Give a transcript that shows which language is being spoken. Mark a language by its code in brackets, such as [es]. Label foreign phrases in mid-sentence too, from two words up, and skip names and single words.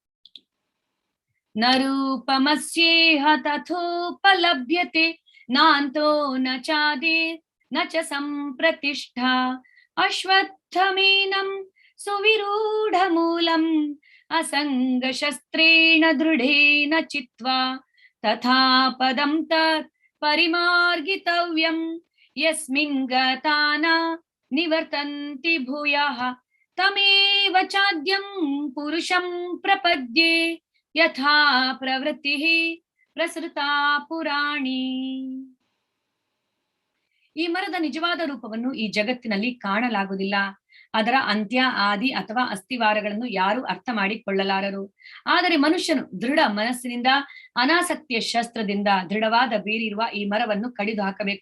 [sa] ನ ರೂಪಮಸ್ಯೇಹ ತಥೋಪಲಭ್ಯತೆ ನಾಂತೋ ನ ಚಾದಿರ್ ನ ಚ ಸಂಪ್ರತಿಷ್ಠಾ ಅಶ್ವತ್ಥಮೇನಂ ಸುವಿರೂಢ ಮೂಲಂ ಅಸಂಗ ಶಸ್ತ್ರೇಣ ದೃಢೇನ ಚಿತ್ವಾ ತಥಾ ಪದಂ ತತ್ ಪರಿಮಾರ್ಗಿತವ್ಯಂ ಯಸ್ಮಿನ್ ಗತಾನ ನಿವರ್ತಂತಿ ಭೂಯಃ ತಮೇವ ಚಾದ್ಯಂ ಪುರುಷಂ ಪ್ರಪದ್ಯೆ ಯಥಾ ಪ್ರವೃತ್ತಿ ಪ್ರಸೃತಾ ಪುರಾಣಿ. [kn] ಈ ಮರದ ನಿಜವಾದ ರೂಪವನ್ನು ಈ ಜಗತ್ತಿನಲ್ಲಿ ಕಾಣಲಾಗುವುದಿಲ್ಲ. ಅದರ ಅಂತ್ಯ, ಆದಿ ಅಥವಾ ಅಸ್ಥಿವಾರಗಳನ್ನು ಯಾರು ಅರ್ಥ ಮಾಡಿಕೊಳ್ಳಲಾರರು. ಆದರೆ ಮನುಷ್ಯನು ದೃಢ ಮನಸ್ಸಿನಿಂದ ಅನಾಸಕ್ತಿಯ ಶಸ್ತ್ರದಿಂದ ದೃಢವಾದ ಬೇರಿರುವ ಈ ಮರವನ್ನು ಕಡಿದು ಹಾಕಬೇಕು.